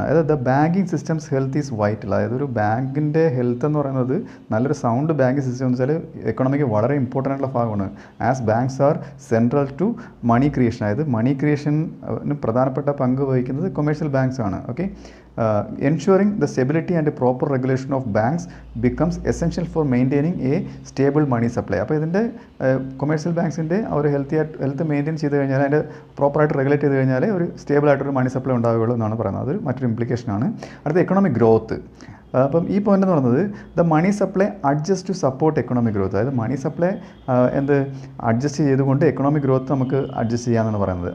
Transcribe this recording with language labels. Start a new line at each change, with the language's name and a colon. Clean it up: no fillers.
Malayalam: അതായത്
English: The banking systems health is vital.
Malayalam: അതായത് ഒരു ബാങ്കിൻ്റെ ഹെൽത്ത് എന്ന് പറയുന്നത് നല്ലൊരു സൗണ്ട് ബാങ്കിങ് സിസ്റ്റം എന്ന് വെച്ചാൽ എക്കണോമിക്ക് വളരെ ഇമ്പോർട്ടൻ്റ് ആയിട്ടുള്ള ഭാഗമാണ്.
English: As banks are central to money creation.
Malayalam: അതായത് മണി ക്രിയേഷന് പ്രധാനപ്പെട്ട പങ്ക് വഹിക്കുന്നത് കൊമേഴ്ഷ്യൽ ബാങ്ക്സ് ആണ്. Okay,
English: ensuring the stability and proper regulation of banks becomes essential for maintaining a stable money supply.
Malayalam: അപ്പോൾ ഇതിൻ്റെ കൊമേഴ്ഷ്യൽ ബാങ്ക്സിൻ്റെ ഒരു ഹെൽത്ത് മെയിൻറ്റെയിൻ ചെയ്ത് കഴിഞ്ഞാൽ അതിൻ്റെ പ്രോപ്പറായിട്ട് റെഗുലേറ്റ് ചെയ്ത് കഴിഞ്ഞാൽ ഒരു സ്റ്റേബിൾ ആയിട്ടൊരു മണി സപ്ലൈ ഉണ്ടാവുകയുള്ളൂ എന്നാണ് പറയുന്നത്. അതൊരു മറ്റൊരു ഇംപ്ലിക്കേഷനാണ്. അടുത്ത എക്കണോമിക് ഗ്രോത്ത്. അപ്പം ഈ പോയിന്റ് എന്ന് പറയുന്നത്
English: The money supply adjust to support economic growth.
Malayalam: അതായത് മണി സപ്ലൈ അഡ്ജസ്റ്റ് ചെയ്തുകൊണ്ട് എക്കണോമിക് ഗ്രോത്ത് നമുക്ക് അഡ്ജസ്റ്റ് ചെയ്യാമെന്നാണ് പറയുന്നത്.